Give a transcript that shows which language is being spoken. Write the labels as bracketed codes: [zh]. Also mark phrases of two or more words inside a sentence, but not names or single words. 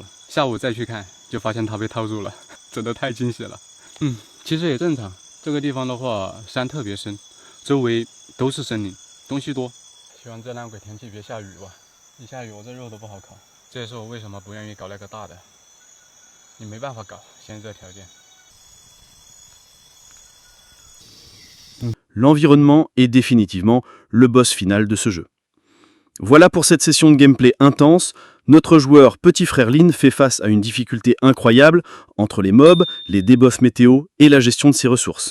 [zh] 下午再去看，就发现它被套住了，真的太惊喜了。其实也正常。这个地方的话，山特别深，周围都是森林，东西多。希望这烂鬼天气别下雨吧，一下雨我这肉都不好烤。这也是我为什么不愿意搞那个大的，你没办法搞，现在这条件。 [fr] L'environnement est définitivement le boss final de ce jeu. Voilà pour cette session de gameplay intense. Notre joueur Petit Frère Lin fait face à une difficulté incroyable entre les mobs, les debuffs météo et la gestion de ses ressources.